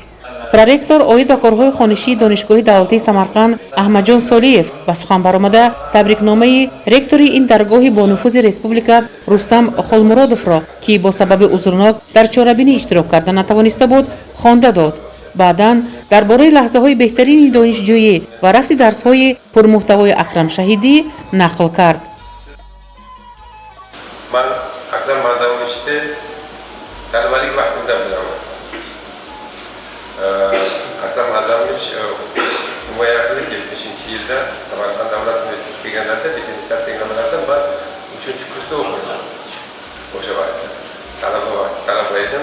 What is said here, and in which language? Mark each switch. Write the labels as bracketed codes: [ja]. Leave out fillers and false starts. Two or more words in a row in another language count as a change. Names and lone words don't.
[tg] پرورکتور اوید با کارهای خوانشی دانشگاه دولتی سمرقند احمد جان سالیف با سخن برآمده تبریکنامه رکتوری این درگاه با نفوذ ریسپوبلیکا رستم خالمرادوف را که با سبب عذرناک در چاره‌بینی اشتراک کردن نتوانسته بود خوانده داد. بعداً درباره لحظه‌های بهترین دانشجویی و رفت درس‌های پرمحتوای اکرم شهیدی نقل کرد. [uz] من اکرم A'zamovichni talabalik vaqtimdan bilaman. Akram A'zamovich himoyachilik 70-yilda Samarqand davlat universitetiga kelganlarida defenslar tenglamalaridan man 3-kursda o'qidim. O'sha vaqtda talaba edim.